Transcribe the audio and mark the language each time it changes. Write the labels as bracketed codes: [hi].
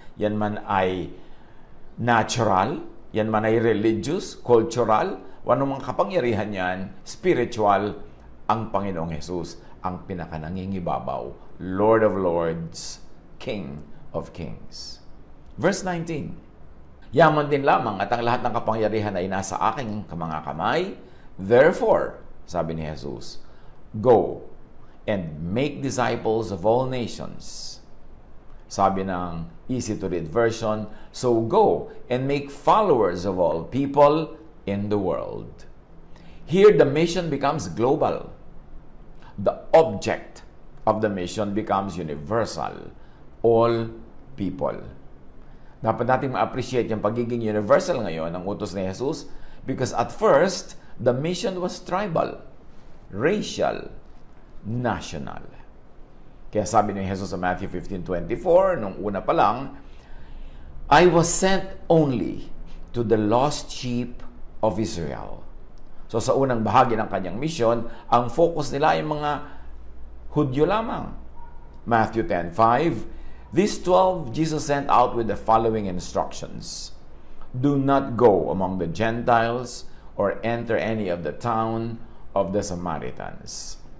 [tl] Yan man ay natural, yan man ay religious, cultural, o anumang kapangyarihan yan, spiritual, ang Panginoong Jesus ang pinakanangingibabaw, [en] Lord of Lords, King of Kings. [tl] Verse 19, "Yaman din lamang at ang lahat ng kapangyarihan ay nasa aking mga kamay. [en] Therefore," [tl] sabi ni Jesus, [en] "go and make disciples of all nations." [tl] Sabi ng [en] easy-to-read version, "So go and make followers of all people in the world." Here, the mission becomes global. The object of the mission becomes universal. All people. [tl] Dapat natin ma-appreciate yung pagiging universal ngayon ng utos ni Jesus [en] because at first, the mission was tribal, racial, national. [tl] Kaya sabi ni Jesus sa Matthew 15:24, nung una pa lang, [en] "I was sent only to the lost sheep of Israel." [tl] So sa unang bahagi ng kanyang mission, ang focus nila ay mga Hudyo lamang. [en] Matthew 10:5, "These 12 Jesus sent out with the following instructions. Do not go among the Gentiles or enter any of the town of the Samaritans."